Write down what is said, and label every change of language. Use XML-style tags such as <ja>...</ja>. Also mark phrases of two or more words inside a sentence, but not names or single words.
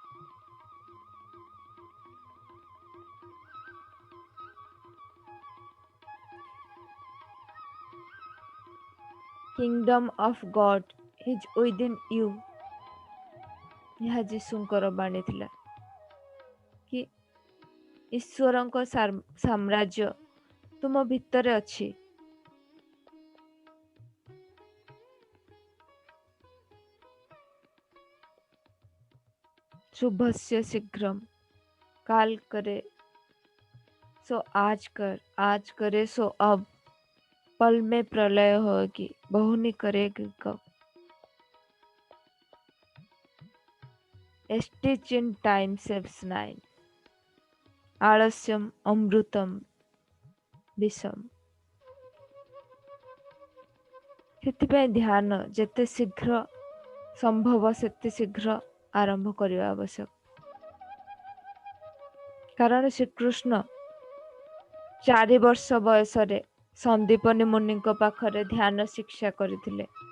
<en>Kingdom of God is within you.</en> <or>ଏହା ଯୀଶୁଙ୍କର ବାଣୀ ଥିଲା କି ଈଶ୍ୱରଙ୍କ ସାମ୍ରାଜ୍ୟ ତୁମ ଭିତରେ ଅଛି।</or> <sa>शुभस्य शीघ्रम,</sa> <hi>काल करे सो आज कर, आज करे सो अब, पल में प्रलय होगी, बहुनी करेगी कब।</hi> <en>A stitch in time saves 9,</en> <sa>आलस्यम अमृतम विषम।</sa> <or>ସେଥିପାଇଁ ଧ୍ୟାନ ଯେତେ ଶୀଘ୍ର ସମ୍ଭବ ସେତେ ଶୀଘ୍ର ଆରମ୍ଭ କରିବା ଆବଶ୍ୟକ। କାରଣ ଶ୍ରୀକୃଷ୍ଣ 4 ବର୍ଷ ବୟସରେ ସନ୍ଦୀପନୀ ମୁନିଙ୍କ ପାଖରେ ଧ୍ୟାନ ଶିକ୍ଷା କରିଥିଲେ।</or>